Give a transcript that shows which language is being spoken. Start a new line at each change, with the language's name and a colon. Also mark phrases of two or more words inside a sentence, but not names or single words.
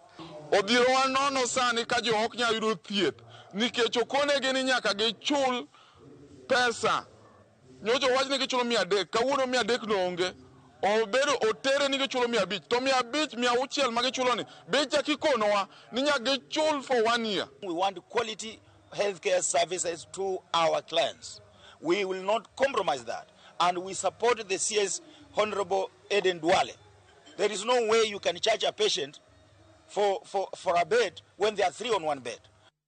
Luo (Kenya and Tanzania): Odhiro wa nono sani ka jo ok nyal yudo thieth nikech okonegi ni nyaka gichul pesa. Nyocho wach ni gichulo 300, kawuono 300 no onge. Obedo otere ni gichulo 500, to 500, 600 ma gichulo ni be chaki konowa ni nyaka gichul
English: for 1 year. We want quality healthcare services to our clients. We will not compromise that, and we support the CS Honorable Eden Dwale. There is no way you can charge a patient for a bed when there are 3 on 1 bed.